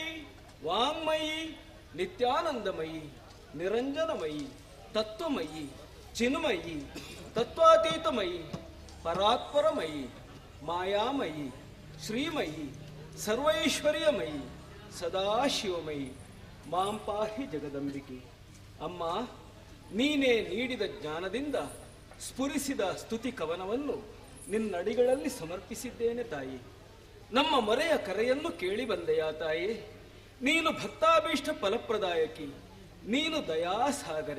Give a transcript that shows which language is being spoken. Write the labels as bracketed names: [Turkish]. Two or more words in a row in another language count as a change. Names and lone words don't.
[Sanskrit] ವಾಂಗ್ಮಯಿ ನಿತ್ಯಾನಂದಮಯಿ ನಿರಂಜನಮಯಿ ತತ್ವಮಯಿ ಚಿನ್ಮಯಿ ತತ್ವಾತೀತಮಯಿ ಪರಾತ್ಪರಮಯಿ ಮಾಯಾಮಯಿ ಶ್ರೀಮಯಿ ಸರ್ವೈಶ್ವರ್ಯಮಯಿ ಸದಾಶಿವಮಯಿ ಮಾಂ ಪಾಹಿ ಜಗದಂಬಿಕೆ. [Kannada] ಅಮ್ಮ, ನೀನೇ ನೀಡಿದ ಜ್ಞಾನದಿಂದ ಸ್ಫುರಿಸಿದ ಸ್ತುತಿ ಕವನವನ್ನು ನಿನ್ನಡಿಗಳಲ್ಲಿ ಸಮರ್ಪಿಸಿದ್ದೇನೆ ತಾಯಿ. ನಮ್ಮ ಮೊರೆಯ ಕರೆಯನ್ನು ಕೇಳಿ ಬಂದೆಯಾ ತಾಯಿ. ನೀನು ಭಕ್ತಾಭೀಷ್ಟ ಫಲಪ್ರದಾಯಕಿ, ನೀನು ದಯಾಸಾಗರೆ.